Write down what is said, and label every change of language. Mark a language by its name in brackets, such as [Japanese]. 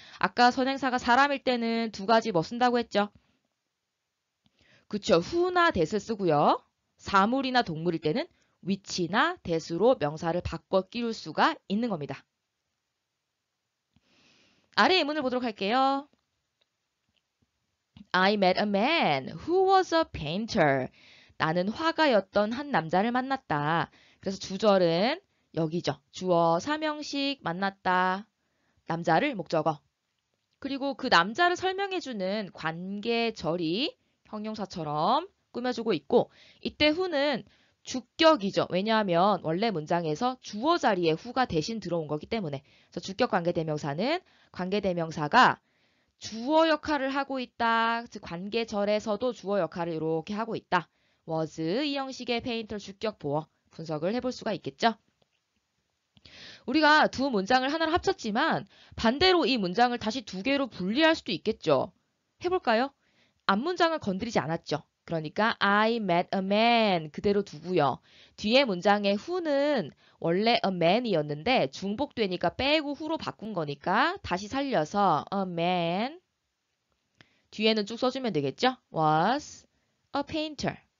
[Korean] 아까 선행사가 사람일 때는 두 가지 뭐 쓴다고 했죠? 그쵸. who나 that을 쓰고요. 사물이나 동물일 때는 which나 that으로 명사를 바꿔 끼울 수가 있는 겁니다. 아래 예문을 보도록 할게요. [English] I met a man who was a painter. [Korean] 나는 화가였던 한 남자를 만났다. 그래서 주절은 여기죠. 주어 3형식 만났다. 남자를 목적어. 그리고 그 남자를 설명해주는 관계절이 형용사처럼 꾸며주고 있고 이때 who는 주격이죠. 왜냐하면 원래 문장에서 주어 자리에 who가 대신 들어온 거기 때문에 그래서 주격 관계대명사는 관계대명사가 주어 역할을 하고 있다. 즉 관계절에서도 주어 역할을 이렇게 하고 있다. was 이 형식의 페인터 주격 보어 분석을 해볼 수가 있겠죠. 우리가 두 문장을 하나로 합쳤지만 반대로 이 문장을 다시 두 개로 분리할 수도 있겠죠. 해볼까요? 앞문장을 건드리지 않았죠. 그러니까 [English] I met a man [Korean] 그대로 두고요. 뒤에 문장의 who는 원래 [English] a man [Korean] 이었는데 중복되니까 빼고 who로 바꾼 거니까 다시 살려서 a man 뒤에는 쭉 써주면 되겠죠. [English] was a painter.